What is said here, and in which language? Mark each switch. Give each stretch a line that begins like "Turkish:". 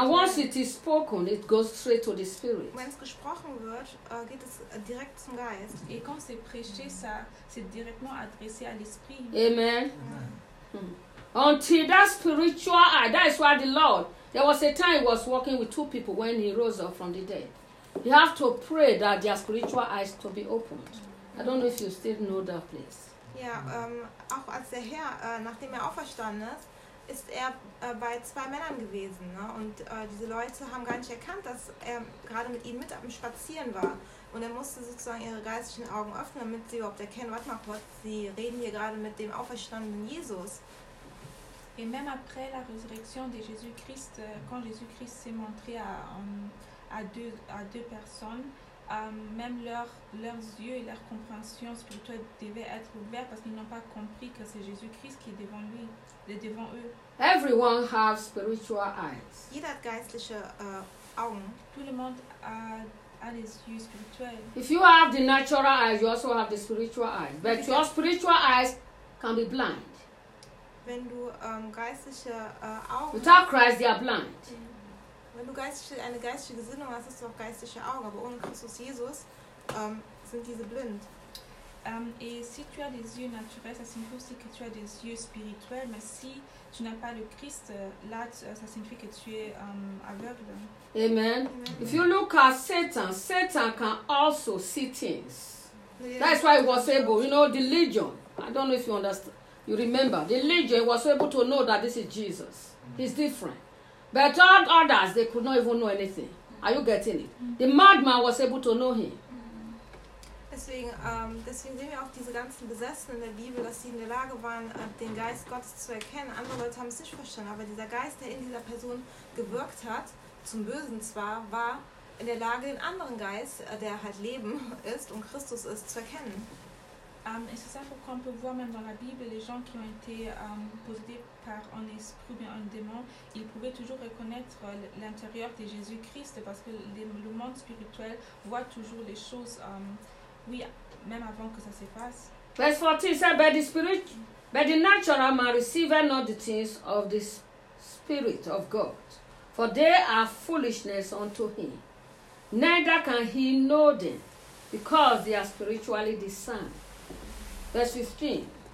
English: And once it is spoken, it goes straight to the spirit.
German: Wenn es gesprochen wird, geht es direkt zum Geist.
French: Et quand c'est prêché, ça c'est directement adressé à l'esprit. Amen.
English: Until that spiritual eye, that is why the Lord, there was a time he was walking with two people when he rose up from the dead. You have to pray that their spiritual eyes to be opened. I don't know if you still know that place.
German: Ja, auch als der Herr, nachdem er auferstanden ist, ist er bei zwei Männern gewesen, ne? Und diese Leute haben gar nicht erkannt, dass er gerade mit ihnen mit am Spazieren war. Und er musste sozusagen ihre geistigen Augen öffnen, damit sie überhaupt erkennen, warte mal kurz, sie reden hier gerade mit dem auferstandenen Jesus.
French: Et même après la résurrection de Jésus-Christ, quand Jésus-Christ s'est montré à deux personnes, même leurs yeux et leur compréhension spirituelle devaient être ouverts parce qu'ils n'ont pas compris que c'est Jésus-Christ qui est devant lui, devant eux.
English: Everyone has spiritual eyes.
German: Jeder hat geistliche Augen.
French: Tout le monde a les yeux spirituels.
English: If you have the natural eyes, you also have the spiritual eyes. But your spiritual eyes can be blind.
German: Wenn du geistliche Augen. Without Christ, they are blind. Wenn du eine geistige Gesinnung hast, hast du auch geistliche Augen, aber ohne Christus Jesus sind diese blind.
French: Et si tu as des yeux naturels, ça signifie aussi que tu as des yeux spirituels, mais si tu n'as pas le Christ, là, ça signifie que tu es aveugle. Amen.
English: If you look at Satan, Satan can also see things. That's why he was able, you know, the legion, I don't know if you understand, you remember, the legion was able to know that this is Jesus. He's different. But all others, they could not even know anything. Are you getting it? The madman was able to know him.
German: Deswegen sehen wir auch diese ganzen Besessenen in der Bibel, dass sie in der Lage waren, den Geist Gottes zu erkennen. Andere Leute haben es nicht verstanden, aber dieser Geist, der in dieser Person gewirkt hat, zum Bösen zwar, war in der Lage, den anderen Geist, der halt Leben ist und Christus ist, zu erkennen.
French: Et c'est ça pourquoi on peut voir même dans la Bible les gens qui ont été possédés par un esprit ou bien un démon, ils pouvaient toujours reconnaître l'intérieur de Jésus-Christ parce que le monde spirituel voit toujours les choses, oui, même avant que ça se fasse.
English: Verse 14 says, but the spirit, but the natural man receiveth not the things of the spirit of God, for they are foolishness unto him. Neither can he know them, because they are spiritually discerned. Verse 15.